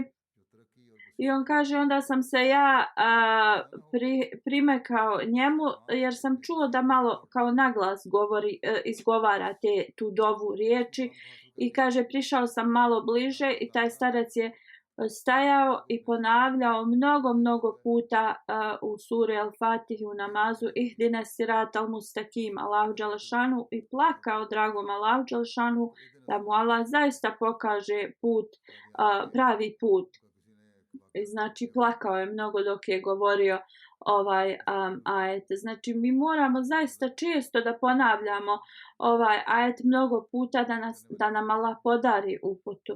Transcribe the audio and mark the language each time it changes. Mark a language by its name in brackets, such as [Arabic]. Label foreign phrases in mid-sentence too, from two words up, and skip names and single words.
[Bosnian] I on kaže, onda sam se ja primekao njemu jer sam čuo da malo kao naglas izgovara tu dovu riječi i kaže, prišao sam malo bliže i taj starac je stajao i ponavljao mnogo puta u suri Al-Fatihi u namazu [Arabic] اهدنا الصراط المستقيم [Bosnian] Allahu dželešanu i plakao dragom Allahu dželešanu da mu Allah zaista pokaže put, pravi put. I znači plakao je mnogo dok je govorio ovaj ajet. Znači mi moramo zaista često da ponavljamo ovaj ajet mnogo puta da nam Allah podari uputu.